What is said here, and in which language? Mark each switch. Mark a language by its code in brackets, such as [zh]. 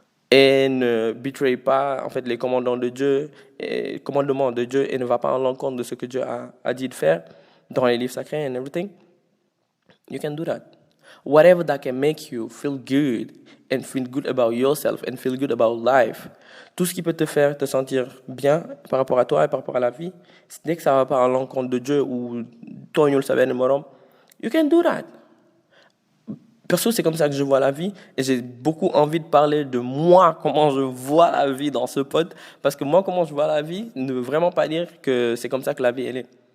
[fr] Et ne betray pas en fait les commandements de Dieu et ne va pas à l'encontre de ce que Dieu a dit de faire dans les livres sacrés [en] and everything. You can do that. Whatever that can make you feel good and feel good about yourself and feel good about life. [fr] Tout ce qui peut te faire te sentir bien par rapport à toi et par rapport à la vie, dès que ça ne va pas à l'encontre de Dieu ou toi, [en] you can do that. [fr] Perso, c'est comme ça que je vois la vie et j'ai beaucoup envie de parler de moi, comment je vois la vie dans ce pod, parce que moi, comment je vois la vie ne veut vraiment pas dire que c'est comme ça que la vie, elle est.